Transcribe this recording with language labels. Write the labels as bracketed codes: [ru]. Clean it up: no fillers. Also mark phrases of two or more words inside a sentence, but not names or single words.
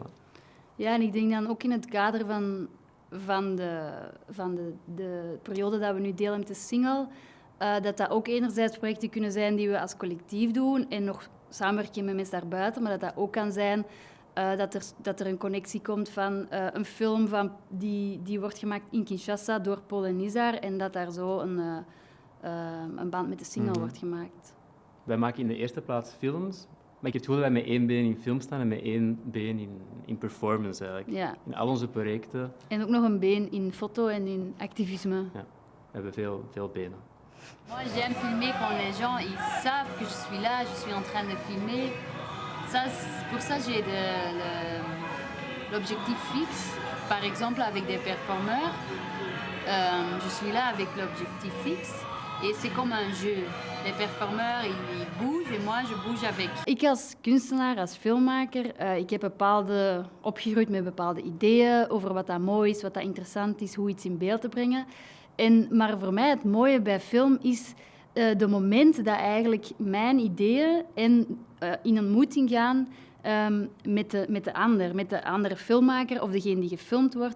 [nl] Ja, en ik denk dan ook in het kader van de periode dat we nu delen met de single, dat ook enerzijds projecten kunnen zijn die we als collectief doen en nog samenwerken met mensen daarbuiten, maar dat ook kan zijn dat er een connectie komt van een film die wordt gemaakt in Kinshasa door Paul en Nizar en dat daar zo een band met de single wordt gemaakt. Wij maken in de eerste plaats films, maar ik heb het gevoel dat wij met 1 been in film staan en met 1 been in performance eigenlijk. Ja. In al onze projecten. En ook nog een been in foto en in activisme. Ja, we hebben veel benen. [fr] Moi, j'aime filmer quand les gens ils savent que je suis là, je suis en train de filmer. Pour ça, j'ai l'objectif fixe. Par exemple, avec des performeurs, je suis là avec l'objectif fixe. Et c'est comme un jeu. Les performeurs, ils bougent et moi, je bouge avec. [nl] Ik als kunstenaar, als filmmaker, ik heb opgegroeid met bepaalde ideeën over wat dat mooi is, wat dat interessant is, hoe iets in beeld te brengen. Maar voor mij het mooie bij film is de moment dat eigenlijk mijn ideeën in ontmoeting gaan met de andere filmmaker of degene die gefilmd wordt.